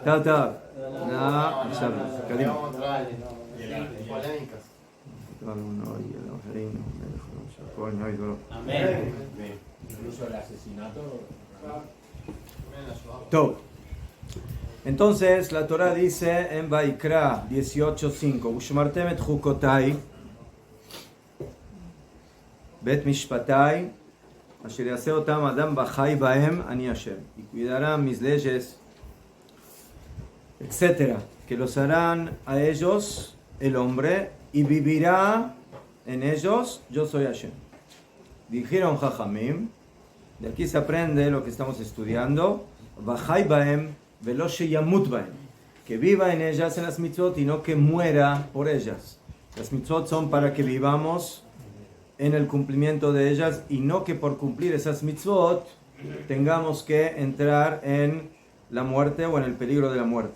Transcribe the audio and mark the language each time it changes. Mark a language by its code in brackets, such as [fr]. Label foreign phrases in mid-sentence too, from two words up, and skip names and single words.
[es] Ta. No, Karim. No vale, no. Polémicas. Amén. Incluso el asesinato. Todo. Entonces la Torah dice en Vaikra 18:5, [he] ושמרתם את חקתי ואת משפטי אשר יעשה אתם אדם וחי בהם אני השם, [es] y cuidarán mis leyes, etcétera, que los harán a ellos el hombre y vivirá en ellos, yo soy Hashem. Dijeron Jajamim, de aquí se aprende lo que estamos estudiando, [he] וחי בהם ולא שימות בהם, [es] que viva en ellas en las mitzvot y no que muera por ellas. Las mitzvot son para que vivamos en el cumplimiento de ellas y no que por cumplir esas mitzvot tengamos que entrar en la muerte o en el peligro de la muerte.